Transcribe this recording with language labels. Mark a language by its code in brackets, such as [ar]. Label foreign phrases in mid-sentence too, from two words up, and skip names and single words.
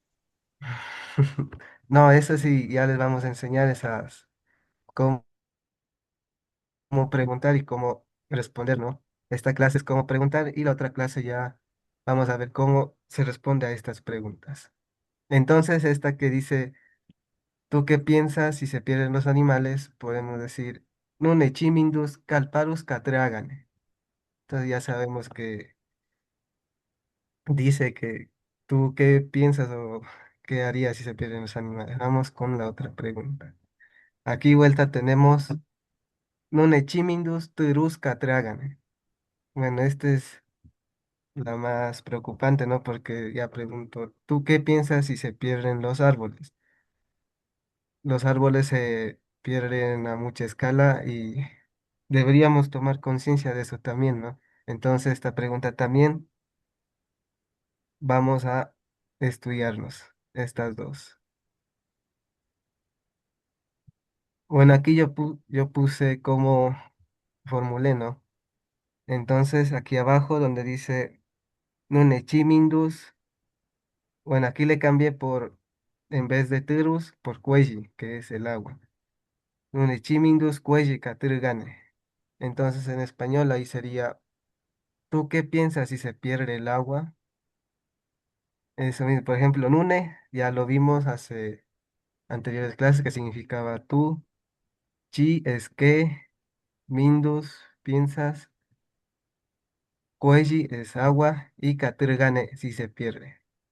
[es] No, eso sí, ya les vamos a enseñar esas, cómo, cómo preguntar y cómo responder, ¿no? Esta clase es cómo preguntar y la otra clase ya vamos a ver cómo se responde a estas preguntas. Entonces, esta que dice, ¿tú qué piensas si se pierden los animales? Podemos decir, [kbh] Nune chimindus calparus catreagane. [es] Entonces ya sabemos que dice que tú qué piensas o qué harías si se pierden los animales. Vamos con la otra pregunta. Aquí vuelta tenemos [kbh] Nune chimindus turus catreagane. [es] Bueno, esta es la más preocupante, ¿no? Porque ya pregunto, ¿tú qué piensas si se pierden los árboles? Los árboles se pierden a mucha escala y deberíamos tomar conciencia de eso también, ¿no? Entonces, esta pregunta también vamos a estudiarnos, estas dos. Bueno, aquí yo puse cómo formulé, ¿no? Entonces, aquí abajo donde dice Nunechimindus, bueno, aquí le cambié por, en vez de tirus, por cuelli, que es el agua. [kbh] Nunechimindus cuelli catirgane. [es] Entonces, en español ahí sería, ¿tú qué piensas si se pierde el agua? Eso mismo, por ejemplo, nune, ya lo vimos hace anteriores clases que significaba tú, chi es que, mindus, piensas, cuelli es agua y catirgane si se pierde.